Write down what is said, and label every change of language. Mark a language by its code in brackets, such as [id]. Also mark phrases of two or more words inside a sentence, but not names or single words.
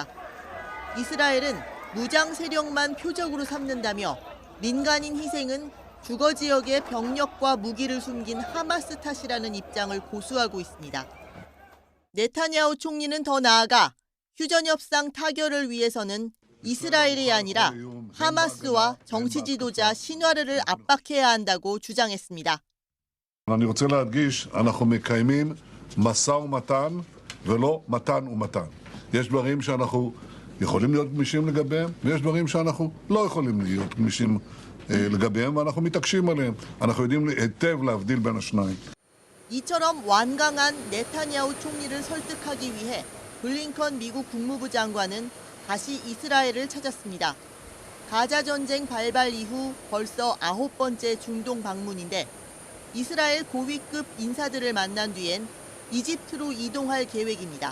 [ko] 이스라엘은 무장 세력만 표적으로 삼는다며 민간인 희생은 주거 지역의 병력과 무기를 숨긴 하마스 탓이라는 입장을 고수하고 있습니다. 네타냐후 총리는 더 나아가 휴전 협상 타결을 위해서는 이스라엘이 아니라 하마스와 정치 지도자 시나르를 압박해야 한다고 주장했습니다. [he] אני רוצה להדגיש, אנחנו מקיימים משא ומתן ולא מתן ומתן. יש דברים שאנחנו יכולים להיות גמישים לגביהם, ויש דברים שאנחנו לא יכולים להיות גמישים לגביהם, ואנחנו מתעקשים עליהם. אנחנו יודעים היטב להבדיל בין השניים. [ko] 이처럼 완강한 네타냐후 총리를 설득하기 위해 블링컨 미국 국무부 장관은 다시 이스라엘을 찾았습니다. 가자 전쟁 발발 이후 벌써 9번째 중동 방문인데 이스라엘 고위급 인사들을 만난 뒤엔 이집트로 이동할 계획입니다.